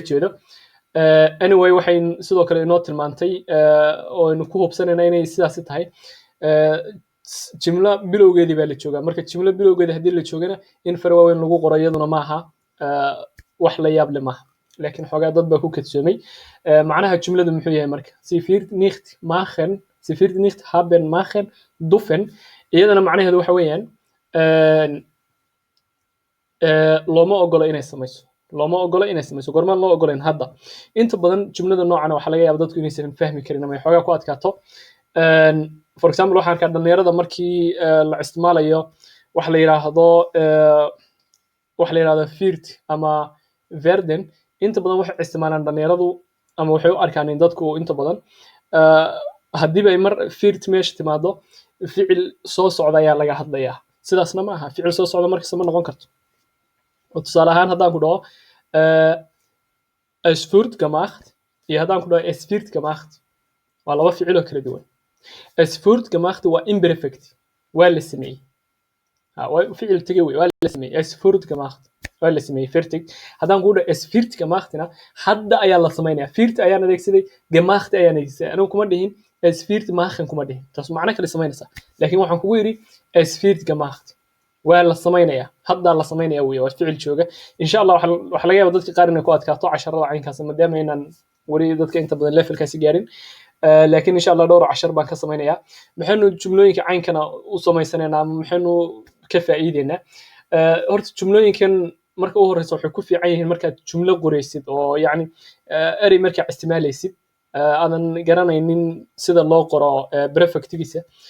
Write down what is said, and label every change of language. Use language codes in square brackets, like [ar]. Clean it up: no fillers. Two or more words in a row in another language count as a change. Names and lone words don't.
[so] jeedo anyway waxay sidoo kale inoo tilmaantay oo aynu ku hubsanayna inay sidaasi tahay jimlo bilowgeedii baa la joogaa marka jimlo bilowgeeda haddii la joogana in far waaweyn lagu qoro iyaduna maaha wax la yaab leh maaha laakiin xoogaa dad baa ku kadsoomay macnaha jumladu muxuu yahay marka [de] sie wird nicht machen sie wird nicht haben machen dürfen [so] iyadana macnaheedu waxa weeyaan looma ogolo inay samayso looma ogolo inay samayso gormaan loo ogolayn hadda inta badan jumlada noocan waxaa laga yaaba dadku inaysan fahmi karin ama ay xoogaa ku adkaato [en] for example [so] waxaan arkaa dhalinyarada markii la isticmaalayo waxa la yiraahdo firt ama verden inta badan waxay isticmaalaan dhalinyaradu ama waxay u arkaan in dadku inta badan haddiiba ay mar firt meesha timaado ficil soo socda ayaa laga hadlayaa sidaasna ma aha ficil soo socda markasta ma noqon karto tusaale ahaan haddaan ku dhaho [de] es wird [so] gemacht iyo haddaan ku dhaho [de] es wird gemacht [so] waa laba ficiloo kala duwan [de] es wird gemacht [so] waa imperfect waa la sameeyey ficil tegey wey waa la sameeyey [de] es wird gemacht [so] waa la sameeyey fertig haddaan ku dhaho [de] es wird gemachtna [so] hadda ayaa la samaynayaa firt ayaan adeegsaday gemacht ayaan adeegsaday anigu kuma dhihin [de] es wird machen [so] kuma dhihin taas macno kale samaynaysaa laakiin waxaan kugu yidhi [de] es wird gemacht [so] waa la samaynayaa hadda la samaynayaa wey waa ficil jooga [ar] insha allah [so] waxa laga yaabaa dadka qaar inay ku adkaato casharada caynkaas maadaama inaan weli dadka inta badan levelkaasi gaarin laakiin [ar] insha allah [so] dhowr cashar baan ka samaynayaa maxaynu jumlooyinka caynkana u samaysanaynaa ama maxaynu ka faa'iideynaa horta jumlooyinkan marka u horeysa waxay ku fiican yihiin markaad jumlo qoraysid oo yacni erey markaa isticmaalaysid aadan garanaynin sida loo qoro prefectigiisa